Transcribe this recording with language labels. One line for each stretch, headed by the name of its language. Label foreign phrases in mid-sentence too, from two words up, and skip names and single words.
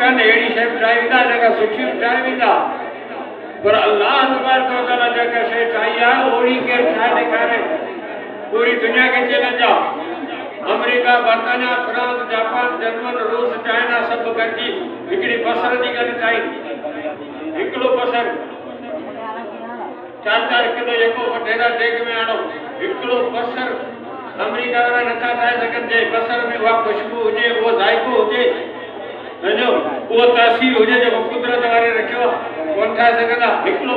Sindhi: जड़ी शइ ठाही वेंदा जेका सुठी ठाही वेंदा पर
Arabic: الله تبارك و تعالى
Sindhi: जेका शइ ठाही आहे ओड़ी केरु ठाहे ॾेखारे पूरी दुनिया खे चैलेंज आहे अमेरिका बर्तानिया फ्रांस जापान जर्मन रूस चाइना सब गॾिजी हिकिड़ी बसर जी गॾु ठाही हिकिड़ो बसर 4-4 किलो जेको वॾेरा देग में आणो हिकिड़ो बसर अमेरिका वारा नथा ठाहे सघनि जे बसर में उहा ख़ुशबू हुजे उहो ज़ाइक़ो हुजे सम्झो उहो तासीर हुजे जेको कुदरत वारे रखियो आहे कोन ठाहे सघंदा हिकिड़ो